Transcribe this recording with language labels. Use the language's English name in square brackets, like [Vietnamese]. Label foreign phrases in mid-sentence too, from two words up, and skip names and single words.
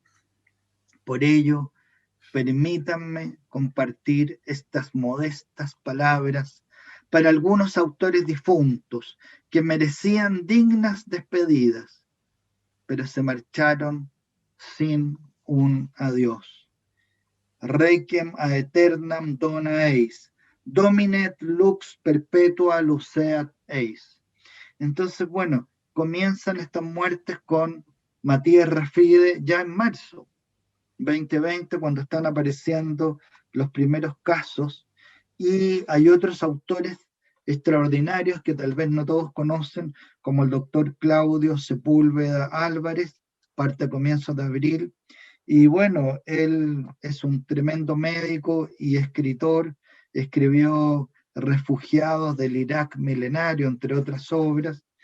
[Spanish] Por ello, permítanme compartir estas modestas palabras para algunos autores difuntos que merecían dignas despedidas, pero se marcharon sin un adiós. [Latin] Requiem a aeternam dona eis, dominet lux perpetua luceat eis. [Spanish] Entonces, bueno, comienzan estas muertes con Matías Rafide ya en marzo 2020, cuando están apareciendo los primeros casos, y hay otros autores extraordinarios que tal vez no todos conocen, como el doctor Claudio Sepúlveda Álvarez, parte a comienzos de abril, y bueno, él es un tremendo médico y escritor, escribió Refugiados del Irak milenario, entre otras obras.